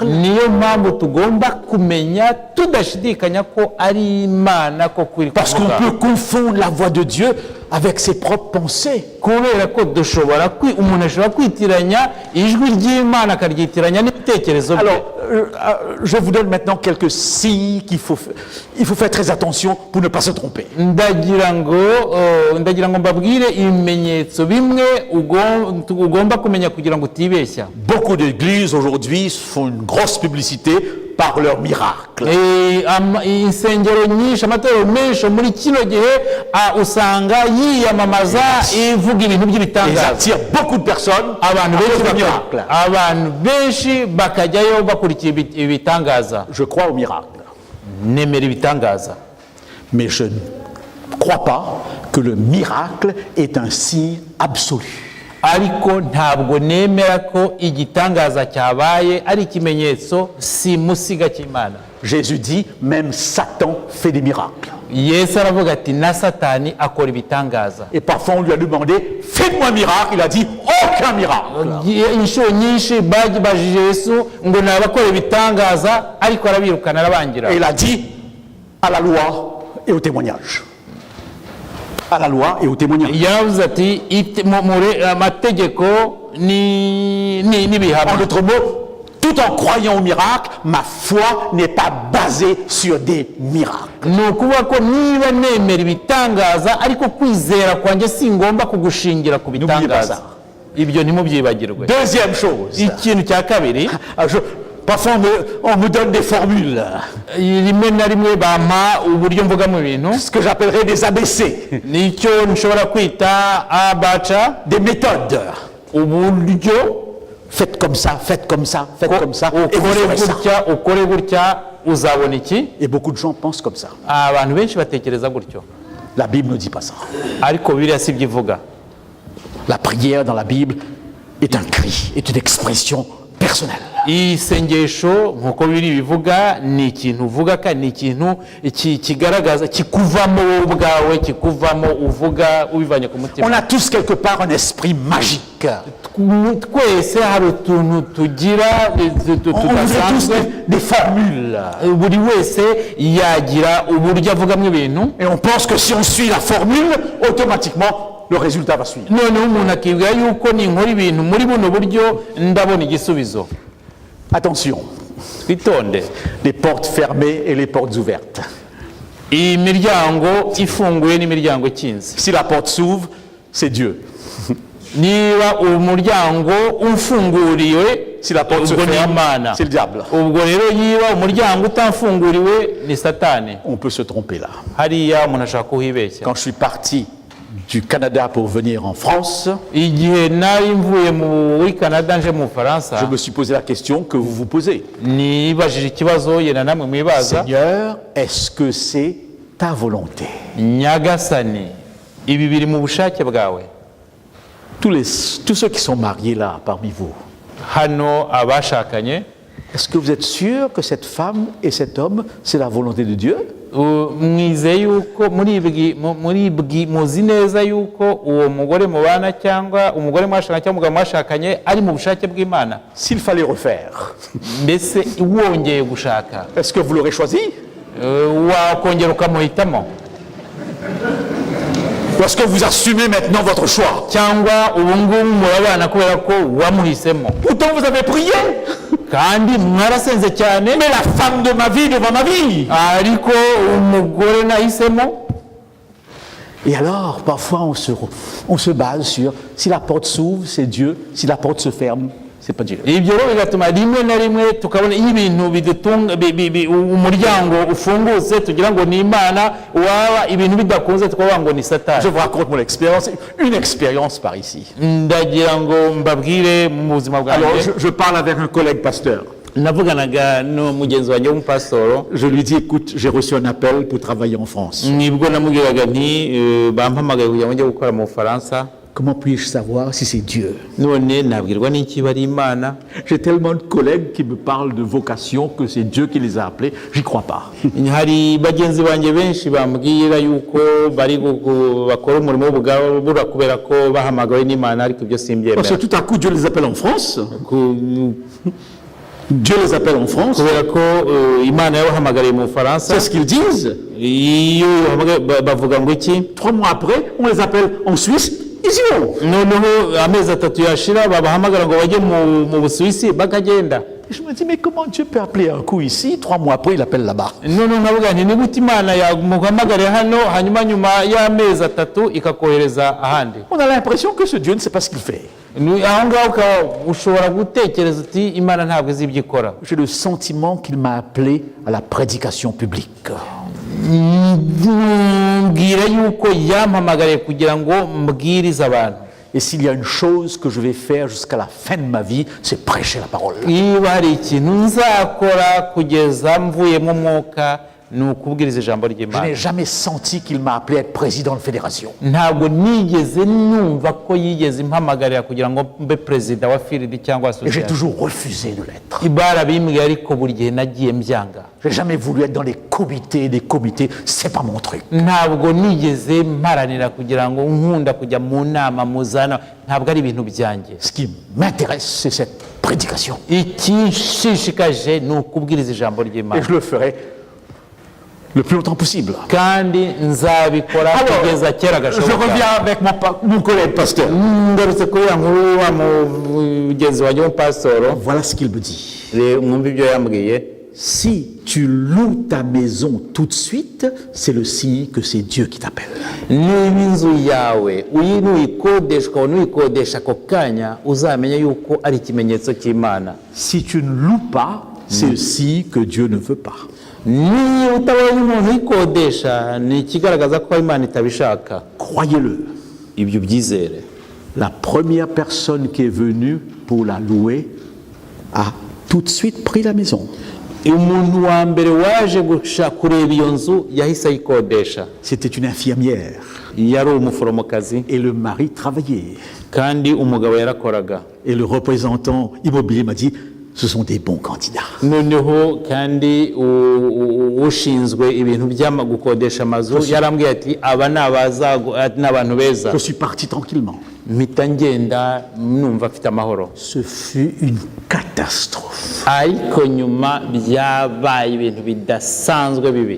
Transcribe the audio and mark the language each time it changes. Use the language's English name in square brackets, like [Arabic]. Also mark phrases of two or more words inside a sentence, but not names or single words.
[Kinyarwanda] niyo mpamvu tugomba kumenya tudashidikanya ko ari imana ko kuri [French] Parce qu'on [Kinyarwanda] kuvuga. [French] peut confondre la voix de Dieu avec ses propres pensées. [Kinyarwanda] kubera ko umuntu ashobora kwitiranya ijwi ry'imana akaryitiranya n'ibitekerezo bye. [French] Alors, je vous donne maintenant quelques signes il faut faire très attention pour ne pas se tromper. [Kinyarwanda] ndagira ngo mbabwire ibimenyetso bimwe ugomba kumenya kugira ngo utibeshya. [French] Beaucoup d'églises aujourd'hui font une grosse publicité par leurs miracles. [Kinyarwanda] insengero nyinshi, amatorero menshi muri kino gihe usanga yiyamamaza ivuga ibintu [French] Ils [Kinyarwanda] by'ibitangaza. [French] attirent beaucoup de personnes [Kinyarwanda] abantu [French] à cause des [Kinyarwanda] benshi [French] miracles. [Kinyarwanda] abantu benshi bakajyayo bakurikiye ibitangaza. [French] Je crois aux miracles, [Kinyarwanda] nemera ibitangaza, [French] mais je ne crois pas que le miracle est un signe absolu. [Kinyarwanda] ariko ntabwo nemera ko igitangaza cyabaye ari ikimenyetso simusiga cy'Imana. [French] Jésus dit, même Satan fait des miracles. [Kinyarwanda] Yesu aravuga ati na Satani akora ibitangaza. [French] Et parfois on lui a demandé, faites-moi un miracle. Il a dit, aucun miracle. [Kinyarwanda] inshuro nyinshi bajije Yesu ngo nabakora ibitangaza, ariko arabirukana arabangira. [French] Et il a dit, à la loi et au témoignage. À la loi et au témoignage. [Kinyarwanda] yaravuze ati amategeko [French] En [Kinyarwanda] n'ibihamya. [French] d'autres mots, tout en croyant au miracle, ma foi n'est pas basée sur des miracles. [Kinyarwanda] ni ukuvuga ko niba nemera ibitangaza ariko kwizera kwanjye singomba kugushingira ku bitangaza. ibyo ntimubyibagirwe. [French] Deuxième chose, [Kinyarwanda] ikintu cya kabiri, [French] parfois on me donne des formules, [Kinyarwanda] rimwe na rimwe bampa uburyo mvugamo ibintu, [French] ce que j'appellerais des ABC, [Kinyarwanda] nicyo nshobora kwita abaca, [French] des méthodes. [Kinyarwanda] uburyo [French] Faites comme ça, faites comme ça, faites comme ça, et vous ferez ça. [Kinyarwanda] ukore gutya uzabona iki. [French] Et beaucoup de gens pensent comme ça. [Kinyarwanda] abantu benshi batekereza gutyo, [French] La Bible ne dit pas ça. [Kinyarwanda] ariko Bibiliya si byo ivuga. [French] La prière dans la Bible est un cri, est une expression personnelle. [Kinyarwanda] isengesho nk'uko biri bivuga ni ikintu uvuga kandi ni ikintu kigaragaza, kikuvamo wowe ubwawe, kikuvamo uvuga ubivanye ku [French] On [Kinyarwanda] mutima. [French] a tous quelque part un esprit magique. [Kinyarwanda] twese hari utuntu tugira [French] On a tous [Kinyarwanda] tudasanzwe, [French] des formules. [Kinyarwanda] buri wese yagira uburyo avugamo ibintu, [French] Et on pense que si on suit la formule, automatiquement, le résultat va suivre. [Kinyarwanda] noneho umuntu akibwira yuko ninkora ibintu muri buno buryo ndabona igisubizo. [French] Attention, [Kinyarwanda] twitonde, [French] les portes fermées et les portes ouvertes. [Kinyarwanda] imiryango ifunguye n'imiryango ikinze. [French] Si la porte s'ouvre, c'est Dieu. [Kinyarwanda] niba umuryango ufunguriwe, [French] Si la porte se [Kinyarwanda] ubwo ni [French] ferme, [Kinyarwanda] Imana. [French] c'est le diable. [Kinyarwanda] ubwo rero niba umuryango utafunguriwe ni Satani. [French] On peut se tromper là. [Kinyarwanda] hariya umuntu ashaka kuhibeshya. [French] Quand je suis parti du Canada pour venir en France, [Kinyarwanda] igihe nari mvuye muri Canada nje mu [French] je [Kinyarwanda] Bufaransa, [French] me suis posé la question que vous vous posez. [Kinyarwanda] nibajije ikibazo yenda namwe mwibaza. [French] Seigneur, est-ce que c'est ta volonté? [Kinyarwanda] Nyagasani, ibi biri mu bushake bwawe? [French] Tous ceux qui sont mariés là parmi vous, [Kinyarwanda] hano abashakanye, [French] est-ce que vous êtes sûr que cette femme et cet homme, c'est la volonté de Dieu? [Kinyarwanda] mwizeye yuko muzi neza yuko uwo mugore mubana cyangwa umugore mwashakanye cyangwa umugabo mwashakanye ari mu bushake bw'Imana? [French] S'il fallait refaire, [Kinyarwanda] mbese wongeye gushaka, [French] est-ce que vous l'aurez choisi? [Kinyarwanda] wakongera ukamuhitamo? [French] Ou est-ce que vous assumez maintenant votre choix? [Kinyarwanda] cyangwa ubu ngubu murabana kubera ko wamuhisemo? [French] Pourtant vous avez prié, [Kinyarwanda] kandi mwarasenze cyane, [French] mais la femme de ma vie devant ma vie. [Kinyarwanda] ariko umugore nahisemo. [French] Et alors, parfois, on se base sur si la porte s'ouvre, c'est Dieu, si la porte se ferme, c'est pas Dieu. [Kinyarwanda] ibyo rero bigatuma rimwe na rimwe tukabona iyo ibintu bidutunga umuryango ufungutse tugira ngo ni Imana, waba ibintu bidakunze tukavuga ngo ni Satani. [French] Je vous raconte mon expérience, une expérience par ici. [Kinyarwanda] ndagira ngo mbabwire mu buzima [French] Alors, [Kinyarwanda] bwanjye. [French] je parle avec un collègue pasteur. [Kinyarwanda] navuganaga no mugenzi wanjye w'umupasitoro, [French] Je lui dis, écoute, j'ai reçu un appel pour travailler en France. [Kinyarwanda] nibwo namubwiraga nti bampamagaye kugira ngo njye gukora mu Bufaransa. [French] Comment puis-je savoir si c'est Dieu? [Kinyarwanda] none nabwirwa n'iki bari Imana? [French] J'ai tellement de collègues qui me parlent de vocation que c'est Dieu qui les a appelés. J'y crois pas. [Kinyarwanda] hari bagenzi banjye benshi bambwira yuko bari bakora umurimo w'ubugabura kubera ko bahamagawe n'Imana, ariko ibyo [French] Parce que [Kinyarwanda] simbyemera. [French] tout à coup, Dieu les appelle en France. Dieu les appelle en France. [Kinyarwanda] kubera ko Imana yabahamagariye mu Bufaransa. [French] C'est ce qu'ils disent. [Kinyarwanda] iyo bavuga ngo iki? [French] 3 mois après, on les appelle en Suisse. Ils y vont. [Kinyarwanda] noneho amezi 3 yashira babahamagara ngo bajye mu Busuwisi bakagenda. [French] Et je me dis, mais comment Dieu peut appeler un coup ici, 3 mois après, il appelle là-bas? [Kinyarwanda] noneho nkavuga nti ni gute Imana yamuhamagariye hano hanyuma nyuma y'amezi 3 ikakohereza ahandi? [French] On a l'impression que ce Dieu ne sait pas ce qu'il fait. [Kinyarwanda] aho ngaho ushobora gutekereza uti Imana ntabwo izi ibyo ikora. [French] J'ai le sentiment qu'il m'a appelé à la prédication publique. [Kinyarwanda] mbwira yuko yampamagariye kugira ngo mbwirize abantu. [French] Et s'il y a une chose que je vais faire jusqu'à la fin de ma vie, c'est prêcher la parole. [Kinyarwanda] niba hari ikintu nzakora kugeza mvuyemo umwuka ni ukubwiriza ijambo [French] Je [Kinyarwanda] ry'Imana. [French] n'ai jamais senti qu'il m'a appelé à être président de fédération. [Kinyarwanda] ntabwo nigeze numva ko yigeze impamagarira kugira ngo mbe perezida wa firidi cyangwa [French] Et j'ai [Kinyarwanda] asosiyasiyo. [French] toujours refusé de l'être. [Kinyarwanda] barabimbwiye ariko buri gihe nagiye mbyanga. [French] J'ai jamais voulu être dans les comités, c'est pas mon truc. [Kinyarwanda] ntabwo nigeze mparanira kugira ngo nkunda kujya mu nama muzana, ntabwo ari ibintu byanjye. [French] Ce qui m'intéresse, c'est cette prédication. [Kinyarwanda] ikinshishikaje ni ukubwiriza ijambo [French] Et [Kinyarwanda] ry'Imana, [French] je le ferai le plus longtemps possible. [Kinyarwanda] kandi nzabikora kugeza kera [French] Je [Kinyarwanda] gashoboka. [French] reviens avec mon collègue pasteur. [Kinyarwanda] ngarutse kuri ya nkuru wa mugenzi wanjye w'umupasitoro, [French] Voilà ce qu'il me dit. [Kinyarwanda] mwumva ibyo yambwiye. [French] Si tu loues ta maison tout de suite, c'est le signe que c'est Dieu qui t'appelle. [Kinyarwanda] niba inzu yawe nuyikodesha ukabona uyikodesha ako kanya, uzamenye yuko ari ikimenyetso cy'Imana. [French] Si tu ne loues pas, c'est le signe que Dieu ne veut pas. [Kinyarwanda] niba utabonye umuntu uyikodesha, ni ikigaragaza ko Imana itabishaka. [French] Croyez-le. [Kinyarwanda] ibyo byizere. [French] La première personne qui est venue pour la louer a tout de suite pris la maison. [Kinyarwanda] umuntu wa mbere waje kureba iyo nzu yahise ayikodesha. [French] C'était une infirmière [Kinyarwanda] yari umuforomokazi [French] et le mari travaillait. [Kinyarwanda] kandi umugabo yarakoraga. [French] Et le représentant immobilier m'a dit, ce sont des bons candidats. [Kinyarwanda] noneho kandi ushinzwe ibintu byo gukodesha amazu yarambwiye ati aba ni abantu beza. [French] Je suis parti tranquillement. [Kinyarwanda] mpita ngenda numva afite amahoro. [French] Ce fut une catastrophe. [Kinyarwanda] ariko nyuma byabaye ibintu bidasanzwe bibi.